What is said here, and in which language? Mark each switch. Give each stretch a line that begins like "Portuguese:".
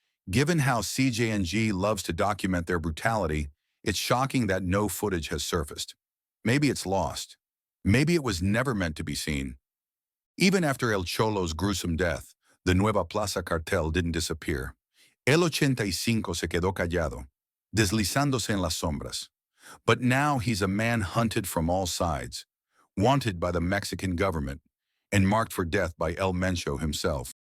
English: Given how CJNG loves to document their brutality, it's shocking that no footage has surfaced. Maybe it's lost. Maybe it was never meant to be seen. Even after El Cholo's gruesome death, the Nueva Plaza Cartel didn't disappear.
Spanish: El 85 se quedó callado, deslizándose en las sombras.
English: But now he's a man hunted from all sides, wanted by the Mexican government, and marked for death by El Mencho himself.